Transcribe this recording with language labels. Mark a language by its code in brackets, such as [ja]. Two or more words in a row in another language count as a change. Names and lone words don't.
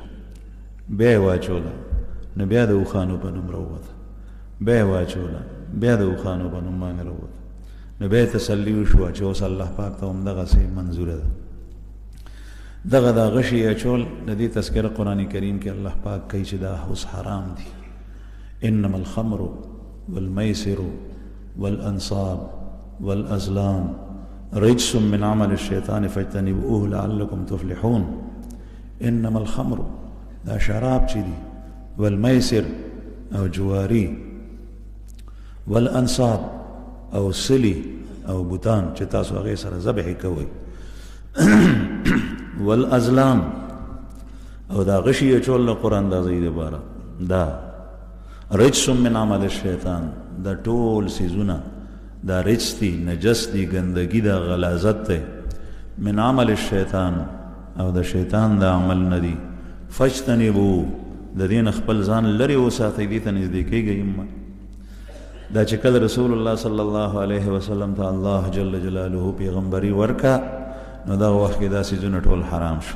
[ps] بیا یې واچوله، نو بیا د اوښانو په نوم راووته. بیا یې واچوله، بیا د اوښانو په نوم باندې راووته. نو بیا تسلي وشوه چې اوس الله پاک ته همدغسې منظوره ده. دغه دا غشي اچول د دې تذکره قرآن کریم کې الله پاک کوي چې دا اوس حرام دي. [ar] انما الخمر والمیسر والانصاب والازلام رجس من عمل الشیطان فاجتنبوه لعلکم تفلحون. انما الخمر [ps] دا شراب چې دي، والمیسر او جواری، والانصاب او سلی او بوتان چې تاسو هغې سره ذبح کوئ، والازلام او دا غشي اچول د قرآن دا ځای دپاره، دا [ar] رجس من عمل الشیطان، [ps] دا ټول څیزونه دا رجس دي، نجس دي، ګندګي ده، غلاظت دی، [ar] من عمل الشیطان [ps] او د شیطان دا عمل نه دي. فاجتنبو د دې نه خپل ځان لرې وساتئ، دې ته نږدې کېږئ. دا چې کله رسول الله صلی الله علیه وسلم ته الله جل جلاله پیغمبري ورکا، نو دغه وخت کې دا څیزونه ټول حرام شو.